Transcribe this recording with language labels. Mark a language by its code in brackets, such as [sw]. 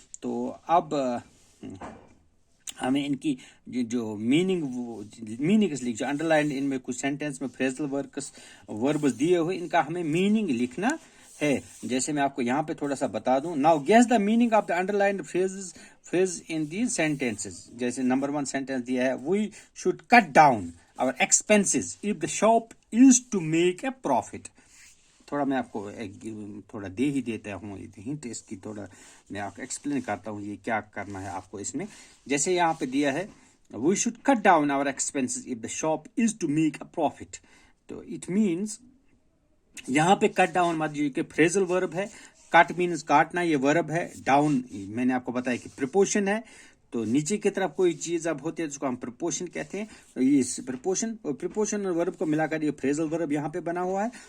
[ur] تو اب ہمیں ان کی جو میننگز جو انڈر لائن ان میں کچھ سینٹینس میں فریزل وربز دیے ہوئے، ان کا ہمیں میننگ لکھنا ہے. جیسے میں آپ کو یہاں پہ تھوڑا سا بتا دوں. [en] Now guess the meaning of the underline phrase in these sentences. [ur] جیسے نمبر 1 سینٹینس دیا ہے، [en] We should cut down our expenses if the shop is to make a profit. [ur] تھوڑا میں آپ کو تھوڑا دے ہی دیتا ہوں ہنٹ، اس کی تھوڑا میں آپ کو ایکسپلین کرتا ہوں یہ کیا کرنا ہے آپ کو اس میں. جیسے یہاں پہ دیا ہے [en] we should cut down our expenses if the shop is to make a profit. [ur] تو [en] it means [ur] یہاں پہ کٹ ڈاؤن مت جو کہ فریزل ورب ہے. کٹ مینز کاٹنا، یہ ورب ہے. ڈاؤن میں نے آپ کو بتایا کہ پریپوزیشن ہے. تو نیچے کی طرف کوئی چیز اب ہوتی ہے جس کو ہم پریپوزیشن کہتے ہیں. یہ پریپوزیشن اور ورب کو ملا کر یہ فریزل ورب یہاں پہ بنا ہوا ہے.